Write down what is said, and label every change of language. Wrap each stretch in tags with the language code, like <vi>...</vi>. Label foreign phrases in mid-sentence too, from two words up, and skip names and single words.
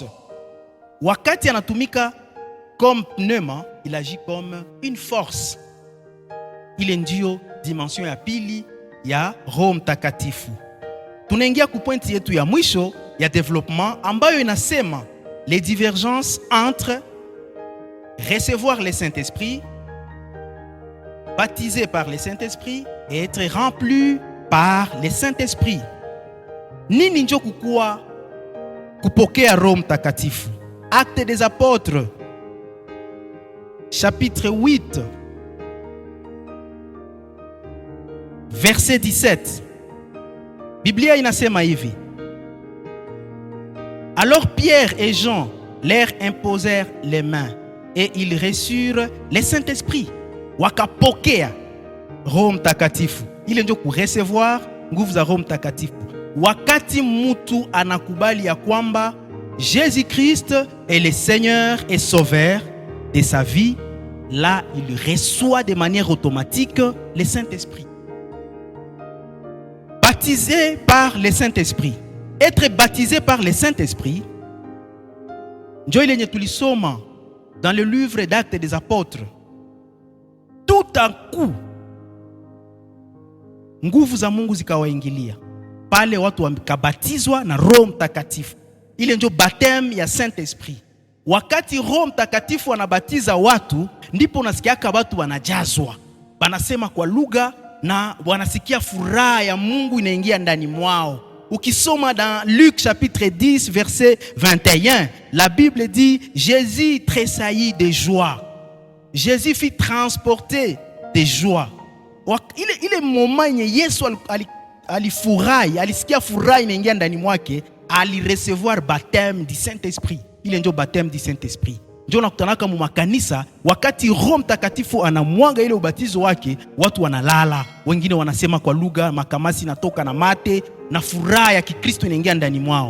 <sw>Wakati anatumika</sw> <fr>comme pneuma, il agit comme une force.</fr> <sw>Ile ndio dimension ya pili ya Roho Mtakatifu. Tunaingia ku pointi yetu ya mwisho ya development ambayo inasema</sw> <fr>les divergences entre recevoir le Saint-Esprit, baptisé par le Saint-Esprit et être rempli par le Saint-Esprit.</fr> <sw>Nini njo kukua kupokea Roho Mtakatifu?</sw> <fr>Actes des Apôtres, chapitre 8, verset 17.</fr> <sw>Biblia inasema hivi:</sw> <fr>alors Pierre et Jean leur imposèrent les mains et ils reçurent le Saint-Esprit.</fr> <sw>Wakapokea Roho Mtakatifu. Ile ndio kurecevoir nguvu za Roho Mtakatifu. Wakati mtu anakubali ya kwamba</sw> <fr>Jésus-Christ est le Seigneur et Sauveur de sa vie, là il reçoit de manière automatique le Saint-Esprit. Baptisé par le Saint-Esprit. Être baptisé par le Saint-Esprit,</fr> <sw>ndio ile tulisoma</sw> <fr>dans le livre d'Actes des Apôtres. Tout à coup</fr> <sw>nguvu za Mungu zikawaingilia pale, watu wakabatizwa na Roho Mtakatifu. Ile ndio baptême ya Saint-Esprit. Wakati Roho Mtakatifu anabatiza watu, ndipo unasikiaka watu wanajazwa, wanasema kwa lugha na wanasikia furaha ya Mungu inaingia ndani mwao.</sw> <fr>Ukisoma dans Luc chapitre 10 verset 21, la Bible dit Jésus tressaillit de joie. Jésus fut transporté de joie.</fr> <sw>Ile moment yenye Yesu alifurahi, alisikia furaha inaingia ndani mwake, alirecevoir</sw> <fr>baptême du Saint-Esprit.</fr> <sw>Ile ndio</sw> <fr>baptême du Saint-Esprit.</fr> <sw>Ndio nakutanaka mu makanisa, wakati Roho Mtakatifu anamwaga ile ubatizo wake, watu wanalala, wengine wanasema kwa lugha, makamasi natoka na mate, na furaha ya Kikristo inaingia ndani mwao.</sw>